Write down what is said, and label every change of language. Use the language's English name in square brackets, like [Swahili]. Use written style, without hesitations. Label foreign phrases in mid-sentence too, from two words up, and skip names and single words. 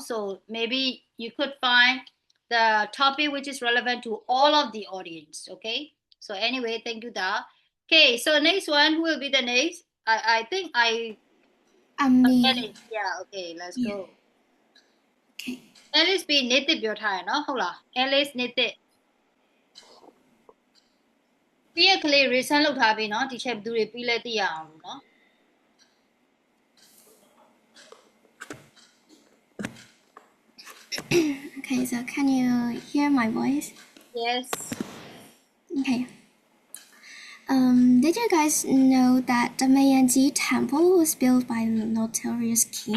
[English] So maybe you could find the topic which is relevant to all of the audience. Okay. So anyway, thank you, Da. Okay, so next one, who will be the next? I think Me. Alice. Yeah, okay, let's Yeah. go. Okay. [Burmese] Alice ပြီး native ပြောထားရနော်ဟုတ်လား Alice native ပြီးရကလေး recent လုပ်ထားပြီနော်ဒီချက်ဘယ်သူတွေပြီးလဲသိရအောင်လို့နော် [English] Okay, so can you hear my voice? Yes. Okay. Did you guys know that the Meiyangji temple was built by a notorious king?